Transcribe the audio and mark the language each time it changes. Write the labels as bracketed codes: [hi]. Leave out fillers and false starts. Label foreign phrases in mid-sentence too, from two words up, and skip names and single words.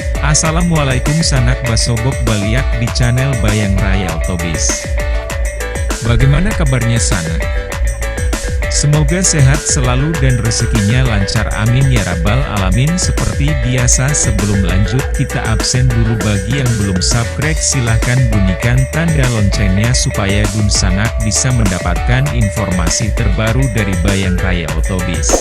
[id] Assalamualaikum [min] sanak basobok baliak [id] di channel Bayang Raya Otobis. Bagaimana kabarnya sanak? Semoga sehat selalu dan rezekinya lancar, [ar] آمين يا رب العالمين. [id] Seperti biasa, sebelum lanjut kita absen dulu. Bagi yang belum subscribe silahkan bunyikan tanda loncengnya supaya Dun Sanak bisa mendapatkan informasi terbaru dari Bayang Raya Otobis.